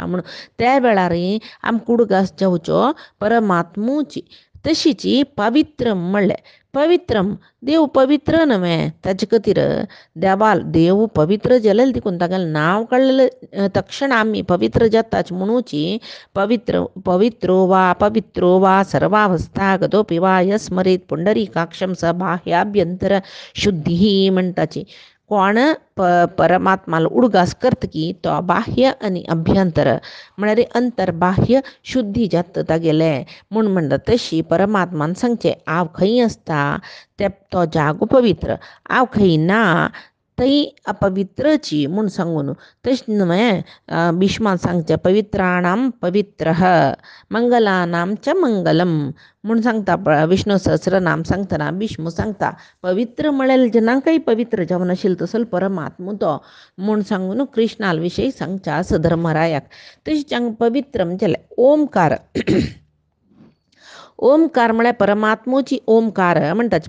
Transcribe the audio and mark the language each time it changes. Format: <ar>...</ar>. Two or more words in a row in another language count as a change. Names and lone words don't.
<kok>म्हूण त्या वेळार आमकां उडगास जावचो परमात्मूची तशीची पवित्र म्हणलें पवित्रम देव पवित्र नव्हे ताजे खातीर देव पवित्र जालें देखून तागेलें नांव काडलें तक्षण आमी पवित्र जाताच म्हणूची</kok> <sa>पवित्रो वा सर्वावस्था गतोपि वा यस्मरेत पुंडरीकाक्षम स बाह्याभ्यंतर शुद्धी</sa> <kok>म्हणटाची. कोण परमात्माला उडगास करतकी तो बाह्य आणि अभ्यंतर म्हळ्यार अंतर बाह्य शुद्धी जाता तागेले म्हूण म्हणटा. तशी परमात्मान सांगचे हांव खंय आसता ते तो जागो पवित्र, हांव खंय ना थंय अपवित्रची म्हूण सांगून. तशें न्हय भिष्मान सांगचे</kok> <sa>पवित्राणाम पवित्र मंगलानाम च मंगलम</sa> <kok>म्हूण सांगता. विष्णू सहस्रनाम सांगतना भीष्म सांगता पवित्र म्हळ्यार जनांकय पवित्र जावन आशिल्लो तसो परमात्मो तो म्हूण सांगून कृष्णाल विशयी सांगच्या सधर्मरायाक. तशें पवित्रम जाल्यार ओमकार. ओमकार म्हळ्यार परमात्मोची ओमकार म्हणटाच.</kok>